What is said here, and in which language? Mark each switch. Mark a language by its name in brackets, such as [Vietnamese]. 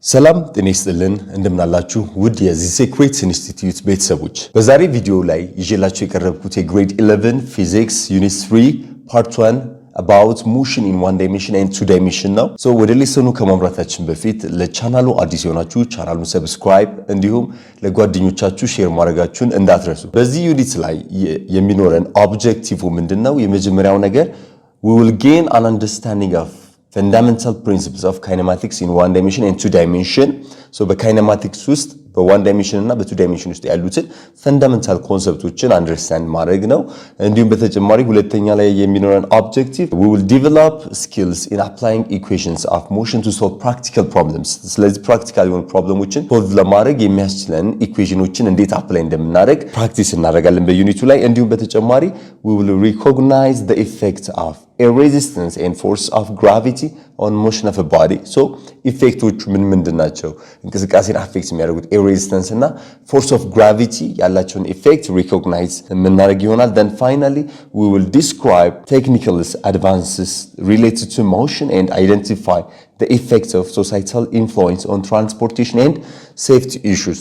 [Amharic] ሰላም ጤና ይስጥልን እንደምናላችሁ ውድ የዚህ ሴክሬት ኢንስቲትዩት ቤተሰቦች በዛሬ ቪዲዮ ላይ ይዤላችሁ የቀረብኩት የግሬድ 11 ፊዚክስ ዩኒት 3 ፓርት 1 [English] about motion in one dimension and two dimension [Amharic] ነው። ሶ ወደ ሌሰኑ ከማምራታችን በፊት ለቻናሉ አዲስ የሆናችሁ ቻናሉን ሰብስክራይብ እንዲሁም ለጓደኞቻችሁ ሼር ማድረጋችሁን እንዳትረሱ። በዚህ ዩኒት ላይ የሚኖረን ኦብጀክቲቭ ምንድነው? የመጀመሪያው ነገር [English] we will gain an understanding of fundamental principles of kinematics in one dimension and two dimension. So በkinematics ውስጥ በone dimension እና በtwo dimension [Amharic] ውስጥ ያሉትን [English] fundamental conceptዎችን understand [Amharic] ማድረግ ነው። እንዲሁም በተጨማሪ ሁለተኛ ላይ የሚኖረን [English] objective we will develop skills in applying equations of motion to solve practical problems. [Amharic] ስለዚህ practical የሆኑ ፕሮብለሞችን solve ለማድረግ የሚያስችለን ኢኩዌሽኖችን እንዴት አፕላይ እንደምናደርግ ፕራክቲስ እናደርጋለን በዩኒቱ ላይ። እንዲሁም በተጨማሪ [English] we will recognize the effect of a resistance and force of gravity on motion of a body. [Amharic] So ኢፌክቶቹ ምንድን ናቸው? እንቅስቃሴን አፌክት የሚያደርጉት [English] a resistance እና force of gravity [Amharic] ያላቸውን ኢፌክት [English] recognize [Amharic] የምናደርግ ይሆናል። [English] Then finally we will describe technical advances related to motion and identify the effects of societal influence on transportation and safety issues.